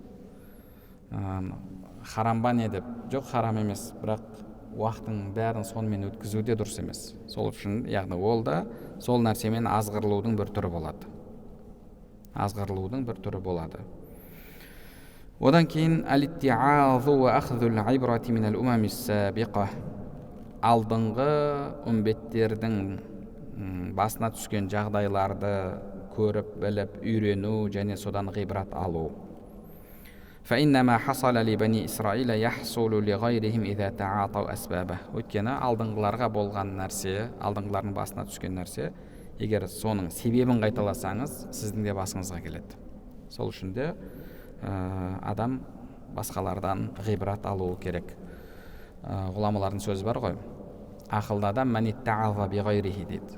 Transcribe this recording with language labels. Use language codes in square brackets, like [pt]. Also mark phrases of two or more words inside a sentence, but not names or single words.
[kk] Харам ба не деп, жоқ харам емес, бірақ уақыттың бәрін сонымен өткізу де дұрыс емес. Сол үшін, яғни ол да сол нәрсемен азғырылудың бір түрі болады. Одан кейін [ar] الاتعاظ وأخذ العبرة من الأمم السابقة, [kk] алдыңғы үмбеттердің басына түскен жағдайларды көріп, біліп, үйрену және содан ғибрат алу. [ar] فإنما حصل لبني إسرائيل يحصل لغيرهم إذا تعاطوا أسبابه. [kk] Өйткені алдыңғыларға болған нәрсе, алдыңғылардың басына түскен нәрсе, егер соның себебін қайталасаңыз, сіздің де басыңызға келеді. Сол үшін де адам басқалардан ғибрат алуы керек. Ғұламалардың сөзі бар ғой, ақылды адам [ar] من اتعظ بغيره [kk] дейді.